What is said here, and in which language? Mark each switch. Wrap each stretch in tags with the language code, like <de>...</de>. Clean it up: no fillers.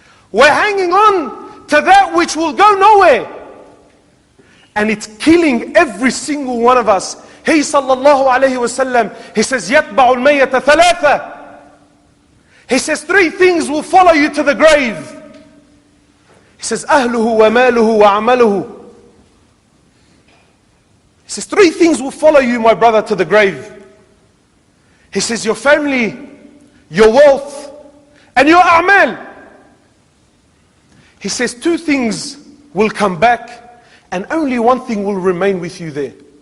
<en>We're hanging on to that which will go nowhere. And it's killing every single one of us. He sallallahu alayhi wasallam, he says,</en> <ar>يَتْبَعُ الْمَيَّةَ ثَلَاثَةً.</ar> <en>He says 3 things will follow you to the grave. He says,</en> <ar>أَهْلُهُ وَمَالُهُ وَعَمَلُهُ.</ar> <en>He says 3 things will follow you, my brother, to the grave. He says your family, your wealth, and your a'mal. He says 2 things will come back and only 1 thing will remain with you there.</en>